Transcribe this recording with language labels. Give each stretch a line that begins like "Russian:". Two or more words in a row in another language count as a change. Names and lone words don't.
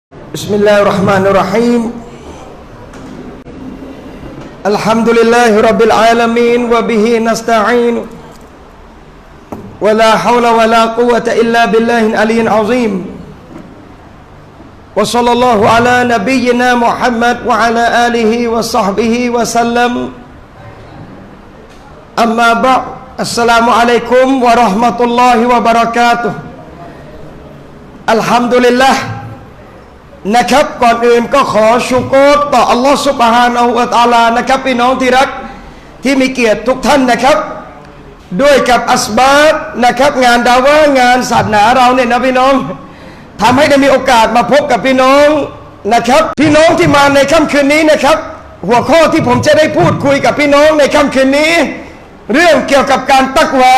Arabic: بسم الله الرحمن الرحيم الحمد لله رب العالمين وبه نستعين ولا حول ولا قوة إلا بالله العلي العظيم وصلى الله على نبينا محمد وعلى آله وصحبه وسلم أما بعد السلام عليكم ورحمة الله وبركاته الحمد لله
Thai: นะครับก่อนอื่นก็ขอชุกรต่ออัลลอฮฺซุบฮานะฮูวะตะอาลานะครับพี่น้องที่รักที่มีเกียรติทุกท่านนะครับด้วยกับอั สบาบนะครับงานดาวะงานศาสนาเราเนี่ยนะพี่น้องทำให้ได้มีโอกาสมาพบกับพี่น้องนะครับพี่น้องที่มาในค่ำคืนนี้นะครับหัวข้อที่ผมจะได้พูดคุยกับพี่น้องในค่ำคืนนี้เรื่องเกี่ยวกับการตักวา